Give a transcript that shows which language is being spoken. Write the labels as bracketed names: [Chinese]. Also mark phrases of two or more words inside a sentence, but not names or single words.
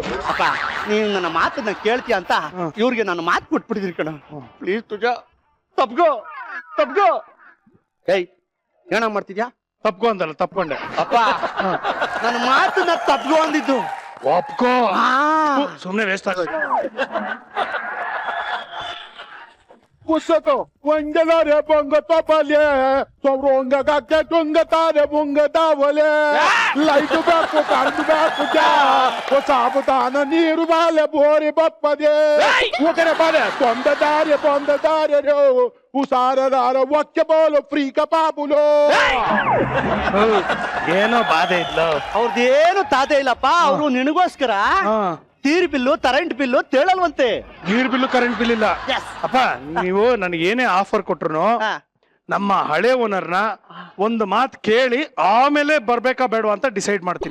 [Kannada] ಅಪ್ಪ, ನೀನು ನನ್ನ ಮಾತನ್ನ ಕೇಳ್ತೀಯ ಅಂತ ಇವ್ರಿಗೆ ನಾನು ಮಾತು ಕೊಟ್ಬಿಟ್ಟಿದ್ದೀನಿ ಕಣ. ಪ್ಲೀಸ್ ತುಜಾ, ತಪ್ಗೋ. ಏಯ್, ಏನ ಮಾಡ್ತಿದ್ಯಾ? ತಪ್ಕೊ ಅಂದಲ್ಲ, ತಪ್ಕೊಂಡೆ. ಅಪ್ಪ, ನನ್ನ ಮಾತನ್ನ ತಪ್ಗೋ ಅಂದಿದ್ದು. ಒಪ್ಕೋ. ಸುಮ್ನೆ ವೇಸ್ಟ್ ಆಗೋಯ್ತು. Pusato, wangalare bonga topale, sobronga gakke tunga tare bunga davale, light baku kardu baku ja, o sabutana niru vale bori bappade, ukare bale, bonda dare ro, usara dara wakke bolo frika pabulo. ಏನೋ ಬಾಧೆ ಇಲ್ಲ. ಅವ್ರದ್ದೇನು ತಾತೆ ಇಲ್ಲಪ್ಪ. ಅವರು ನಿನಗೋಸ್ಕರ ನೀರ್ ಬಿಲ್ಲು ಕರೆಂಟ್ ಬಿಲ್ಲು ತೇಳಲ್ವಂತೆ. ನೀರ್ ಬಿಲ್ಲು ಕರೆಂಟ್ ಬಿಲ್ ಇಲ್ಲ. Yes. ಅಪ್ಪ, ನೀವು ನನಗೆ ಏನೇ ಆಫರ್ ಕೊಟ್ರು ನಮ್ಮ ಹಳೆ ಓನರ್ನ ಒಂದು ಮಾತು ಕೇಳಿ ಆಮೇಲೆ ಬರ್ಬೇಕಾ ಬೇಡವಾ ಅಂತ ಡಿಸೈಡ್ ಮಾಡ್ತೀನಿ.